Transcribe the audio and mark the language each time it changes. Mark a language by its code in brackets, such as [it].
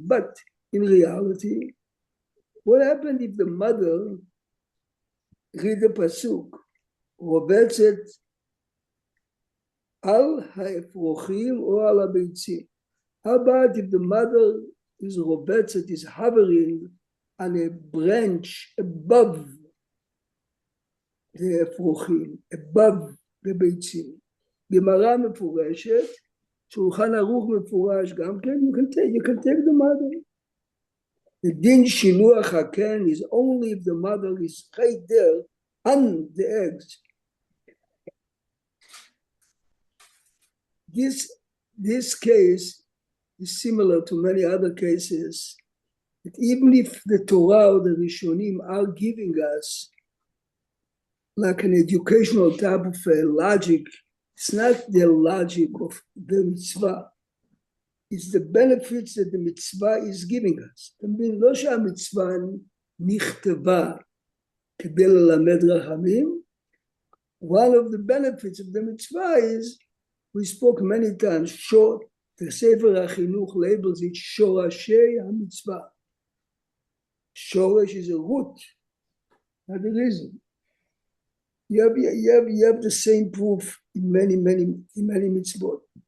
[en] But in reality, what happened if the mother read the pasuk, [he] רובצת על האפרוחים או על הביצים? [en] How about if the mother is רובצת, is hovering on a branch above the אפרוחים, above the ביצים? [he] גמרא מפורשת, שולחן ערוך מפורש גם כן, [en] you can take the mother. The din shilluach haken is only if the mother is right there on the eggs. This case is similar to many other cases, that even if the Torah or the Rishonim are giving us like an educational type of logic, it's not the logic of the mitzvah. It's the benefits that the mitzvah is giving us. I mean, [he] לא שהמצווה נכתבה כדי ללמד רחמים. [en] One of the benefits of the mitzvah is, we spoke many times, the Sefer HaChinuch labels it שורשי המצווה. Shoresh is a root, not a reason. You have the same proof in many mitzvot.